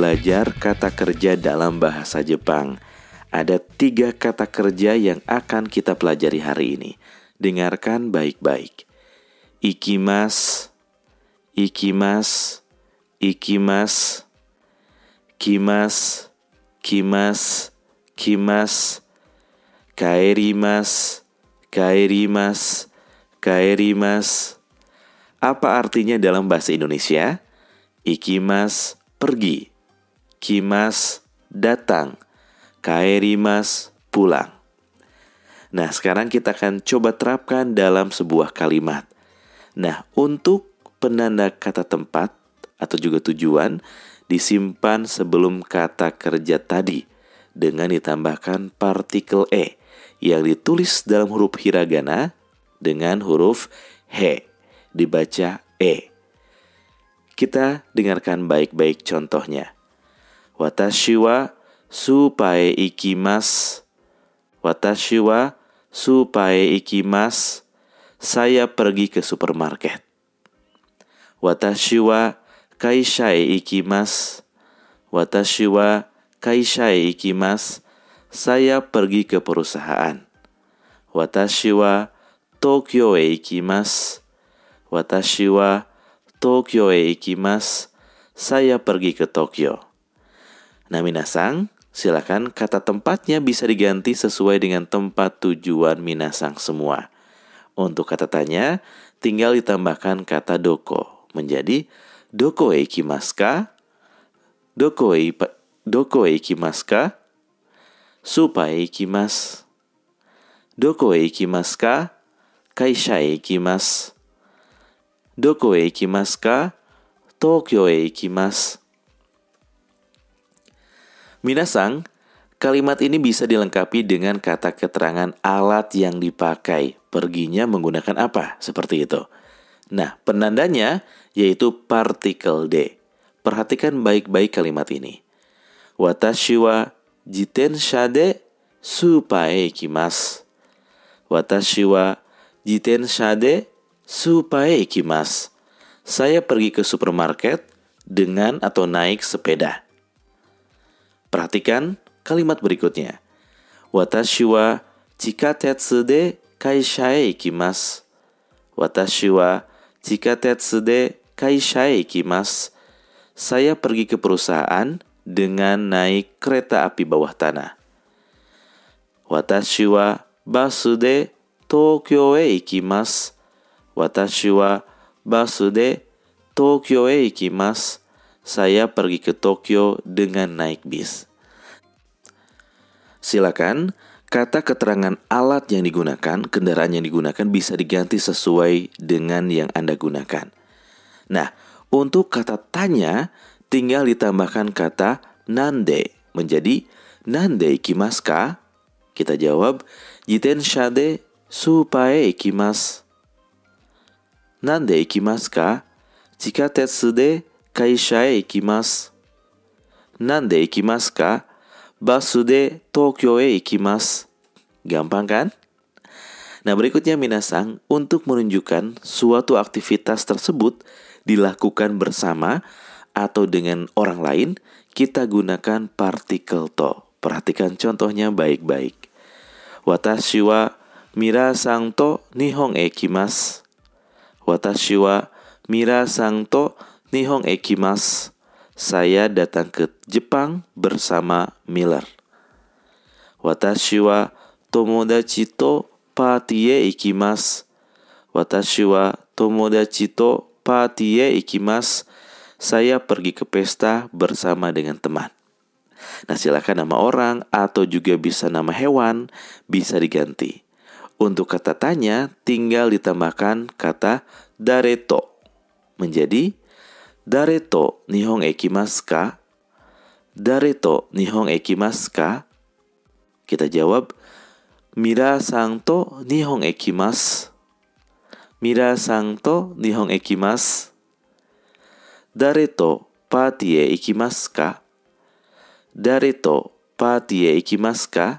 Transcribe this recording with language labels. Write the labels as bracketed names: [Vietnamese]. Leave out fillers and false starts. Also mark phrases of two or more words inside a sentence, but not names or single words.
[Indonesian] belajar kata kerja dalam bahasa Jepang. Ada 3 kata kerja yang akan kita pelajari hari ini. Dengarkan baik-baik. [Japanese] 行きます、行きます、行きます、来ます、来ます、来ます、帰ります、帰ります、帰ります. [Indonesian] Apa artinya dalam bahasa Indonesia? Ikimasu, pergi. Kimasu, datang. Kaerimasu, pulang. Nah, sekarang kita akan coba terapkan dalam sebuah kalimat. Nah, untuk penanda kata tempat atau juga tujuan disimpan sebelum kata kerja tadi dengan ditambahkan partikel e yang ditulis dalam huruf hiragana dengan huruf he, dibaca e. Kita dengarkan baik-baik contohnya. [Japanese] 私はスーパーへ行きます. 私はスーパーへ行きます. [Indonesian] Saya pergi ke supermarket. [Japanese] 私は会社へ行きます. 私は会社へ行きます. [Indonesian] Saya pergi ke perusahaan. [Japanese] 私は東京へ行きます. 私は東京へ行きます. [Indonesian] Saya pergi ke Tokyo. Nah, minasang, silakan kata tempatnya bisa diganti sesuai dengan tempat tujuan minasang semua. Untuk kata tanya, tinggal ditambahkan kata doko menjadi [Japanese] どこへ行きますか? どこへ行きますか? スーパーへ行きます. どこへ行きますか？会社へ行きます. どこへ行きますか？東京へ行きます. [Indonesian] Minasang, kalimat ini bisa dilengkapi dengan kata keterangan alat yang dipakai. Perginya menggunakan apa? Seperti itu. Nah, penandanya yaitu partikel D. Perhatikan baik-baik kalimat ini. [Japanese] 私は自転車でスーパーへ行きます. 私は自転車でスーパーへ行きます. [Indonesian] Saya pergi ke supermarket dengan atau naik sepeda. Perhatikan kalimat berikutnya. [Japanese] 私は地下鉄で会社へ行きます. 私は地下鉄で会社へ行きます. [Indonesian] Saya pergi ke perusahaan dengan naik kereta api bawah tanah. [Japanese] 私はバスで東京へ行きます. 私はバスで東京へ行きます. [Indonesian] Saya pergi ke Tokyo dengan naik bis. Silakan, kata keterangan alat yang digunakan, kendaraan yang digunakan bisa diganti sesuai dengan yang Anda gunakan. Nah, untuk kata tanya, tinggal ditambahkan kata nande menjadi [Japanese] 何で行きますか? [Indonesian] Kita jawab, [Japanese] 自転車でスーパーへ行きます. 何で行きますか？地下鉄で会社へ行きます. 何で行きますか？バスで東京へ行きます. [Indonesian] Gampang kan? Nah, berikutnya minasang, untuk menunjukkan suatu aktivitas tersebut dilakukan bersama atau dengan orang lain, kita gunakan partikel to. Perhatikan contohnya baik-baik. [Japanese] 私はミラーさんと日本へ行きます. 私はミラーさんと日本へ行きます. [Indonesian] Saya datang ke Jepang bersama Miller. [Japanese] 私は友達とパーティーへ行きます. 私は友達とパーティーへ行きます. [Indonesian] Saya pergi ke pesta bersama dengan teman. Nah, silakan nama orang atau juga bisa nama hewan bisa diganti. Untuk kata tanya tinggal ditambahkan kata dareto menjadi [Japanese] 誰と日本行きますか? 誰と日本行きますか? [Indonesian] Kita jawab, [Japanese] ミラーさんと日本行きます. ミラーさんと日本行きます. 誰とパーティーへ行きますか? 誰とパーティーへ行きますか?